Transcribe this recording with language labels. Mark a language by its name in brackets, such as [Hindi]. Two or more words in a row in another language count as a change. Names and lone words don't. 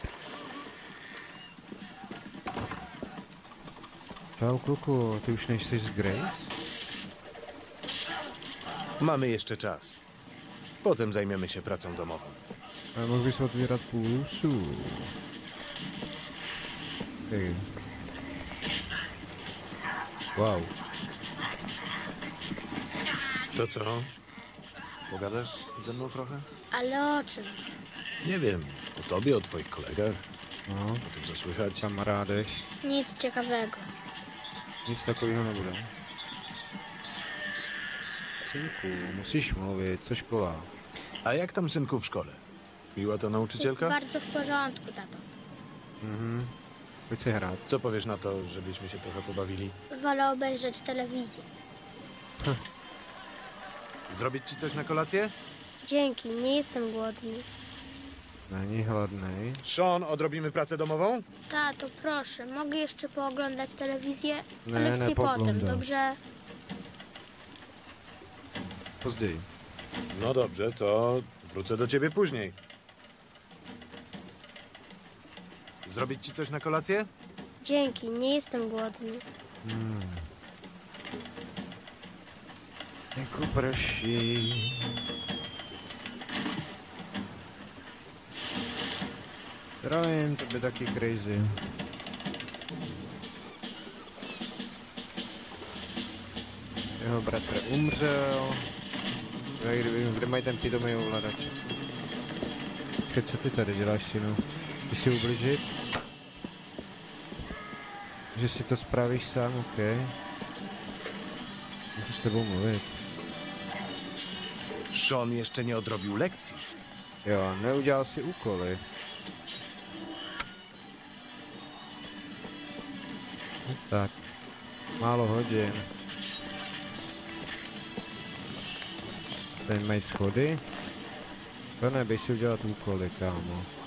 [Czech] Čau kluku, ty už nejsi z Grace? [Polish] Mamy jeszcze czas. Potem zajmiemy się pracą domową. [Czech] Ale mohl bys otvírat půlsu. Hej. Wow. [Polish] To co? Pogadasz ze mną trochę? Ale o czym? Nie wiem. O tobie, o twoich kolegach. No, O tym, co słychać. [Czech] kamarádech. [Polish] Nic ciekawego. [Czech] Nic takového nebude. Synku, musíš mluvit, co škola? [Polish] A jak tam synku w szkole? Miła to Jest nauczycielka? bardzo w porządku, tato. [Czech] Mhm. Pojď si hrát. [Polish] Co powiesz na to, żebyśmy się trochę pobawili? Wolę obejrzeć telewizję. Zrobić ci coś na kolację? Dzięki, nie jestem głodny. [Czech] Není hladnej. [Polish] Sean, odrobimy pracę domową? Tato, proszę, mogę jeszcze pooglądać telewizję? Nie, Lekcje nie potem, pooglądam. dobrze? [Czech] Později. [Polish] No dobrze, to wrócę do ciebie później. Zrobić ci coś na kolację? Dzięki, nie jestem głodny. [Czech] Jako prší. Zdravím, to by taky crazy. Jeho bratr umřel. Kde mají ten pitomý ovladač? Počkej, co ty tady děláš, synu? Ty si ublížit? Že si to spravíš sám, OK. Můžu s tebou mluvit. [Polish] Sean jeszcze nie odrobił lekcji. [Czech] Jo, neudělal si úkoly. No tak. Málo hodin. Tady mají schody. To nebej si udělat úkoly, kámo.